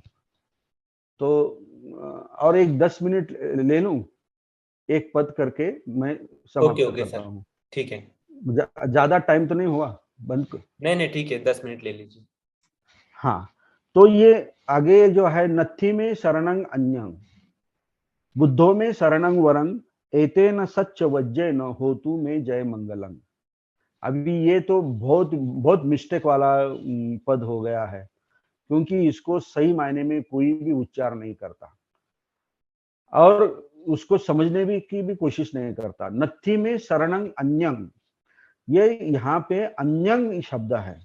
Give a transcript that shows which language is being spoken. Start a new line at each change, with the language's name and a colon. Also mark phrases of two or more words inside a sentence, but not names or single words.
Hindi: तो और एक 10 मिनट ले लूं, एक पद करके मैं ओके समाप्त ओके करता सर, हूं। ठीक है। ज्यादा टाइम तो नहीं हुआ? बंद कर। नहीं नहीं ठीक है, 10 मिनट ले लीजिए। हाँ, तो ये आगे जो है,
Pali: नत्थी में शरणं अन्यं बुद्धो में शरणं वरं एतेन सच्च वज्जेन होतु में जय मंगलम।
Hindi: अभी ये तो बहुत बहुत मिस्टेक वाला पद हो गया है, क्योंकि इसको सही मायने में कोई भी उच्चार नहीं करता और उसको समझने भी की भी कोशिश नहीं करता।
Pali: नत्थी में शरणं अन्यं,
Hindi: ये यहाँ पे अन्यं शब्द है।